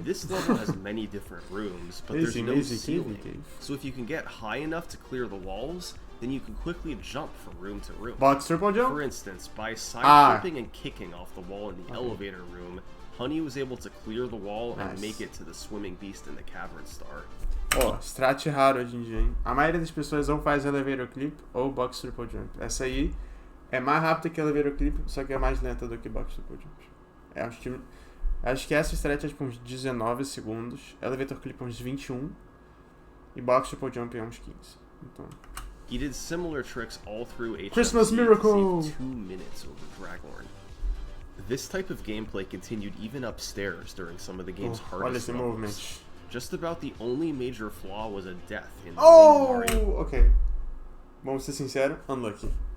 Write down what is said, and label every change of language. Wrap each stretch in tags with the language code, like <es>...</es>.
<en>This level has many different rooms, but there's no ceiling, cave. so if you can get high enough to clear the walls, then you can quickly jump from room to room. Box triple jump? For instance, by side-flipping and kicking off the wall in the elevator room, Honey was able to clear the wall and make it to the swimming beast in the cavern star.</en> <pt>Ó, strat raro hoje em dia, hein? A maioria das pessoas ou faz elevator clip ou box triple jump. Essa aí é mais rápida que elevator clip, só que é mais lenta do que box triple jump. Acho que essa strat é tipo uns 19 segundos, elevator clip uns 21 e box triple jump é uns 15. Então...</pt> <en>He did similar tricks all through HMC Christmas miracle! to save 2 minutes over Dragorn. This type of gameplay continued even upstairs during some of the game's hardest levels. Movement. Just about the only major flaw was a death in the</en> <pt>Mario. Ok. Vamos ser sinceros, unlucky.</pt>